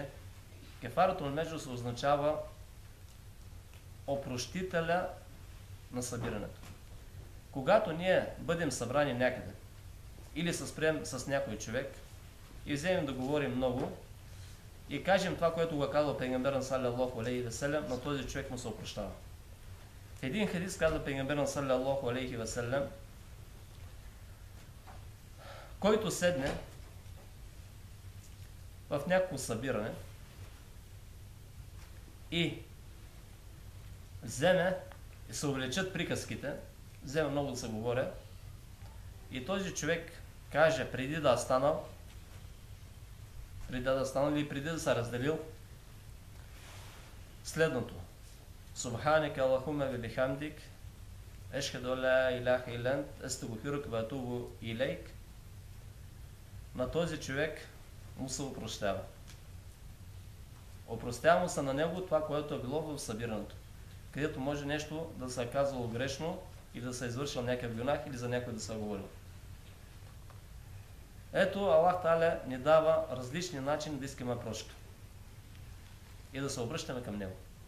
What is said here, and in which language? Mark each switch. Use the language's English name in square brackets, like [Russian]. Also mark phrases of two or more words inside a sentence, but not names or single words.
[Arabic] كفارة المجلس [Bulgarian] означава опрощителя на събирането. Когато ние бъдем събрани някъде или се спрем с някой човек и вземем да говорим много и кажем това, което го казва пейгамбер [Arabic] صلى الله عليه وسلم, [Bulgarian] на този човек му се опрощава. В един хадис казва пейгамбер [Arabic] صلى الله عليه وسلم, [Bulgarian] който седне в някакво събиране и вземе и се увеличат приказките, вземе много да се говоря, и този човек каже преди да е станал или преди да се разделил следното: [Arabic] سبحانك اللهم وبحمدك أشهد لا إله إلا أنت أستغفرك وأتوب إليك. [Bulgarian] На този човек му се опрощава. Опростява му се на него това, което е било в събирането, където може нещо да се е казало грешно или да се е извършил някакъв гюнах или за някой да се е говорил. Ето, Аллах Та'аля ни дава различни начини да искаме прошка и да се обръщаме към него.